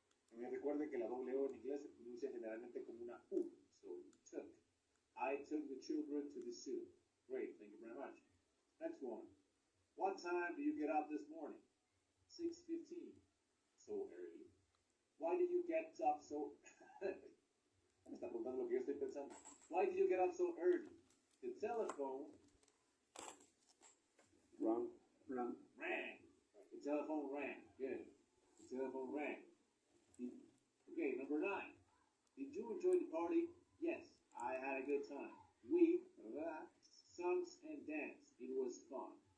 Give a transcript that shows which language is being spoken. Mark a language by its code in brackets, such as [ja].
[es] También recuerden que la doble O en inglés se pronuncia generalmente como una U. [en] So, took. I took the children to the zoo. Great, thank you very much. Next one. What time do you get up this morning? 6:15. So early. Why did you get up so... [es] Me está preguntando lo que yo estoy pensando. [en] Why did you get up so early? The telephone... wrong. Rang. The telephone rang. Good. The telephone rang. Okay, number 9. Did you enjoy the party? Yes, I had a good time. We sung and danced. It was fun.